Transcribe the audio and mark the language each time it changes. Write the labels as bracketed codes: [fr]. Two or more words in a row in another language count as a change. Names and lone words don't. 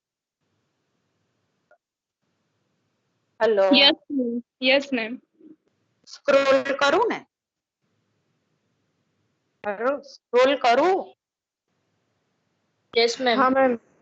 [gu] હલો, [en] Yes, ma'am. Yes, ma'am. [gu] સ્ક્રોલ કરું ને? સ્ક્રોલ કરું? [en] Yes, ma'am. [hi] हाँ मैम.